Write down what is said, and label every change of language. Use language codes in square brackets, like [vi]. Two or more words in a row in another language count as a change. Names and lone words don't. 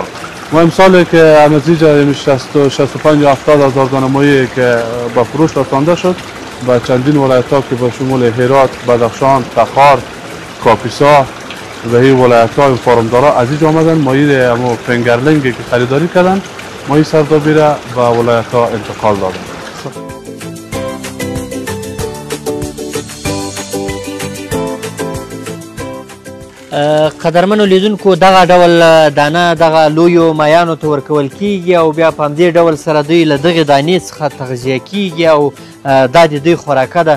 [fa] ما امسال که نتیجه 65 یا 70,000 دانه ماهی که با فروش رسانده شد با چندین ولایت ها که به شمول هرات، بدخشان، تخار، کاپیسا و این ولایت ها فارمدارا از اینجا آمدن ماهی همو فنگرلنگی که خریداری کردن ماهی سردابی را به ولایت ها انتقال دادن. [ps] قدرمنو لیدونکو دغه ډول دانه دغه لویو مایانو ته ورکول کیږي او بیا په همدې ډول سره دوی له دغې دانې څخه تغذیه کیږي او دا د دوی خوراکه ده.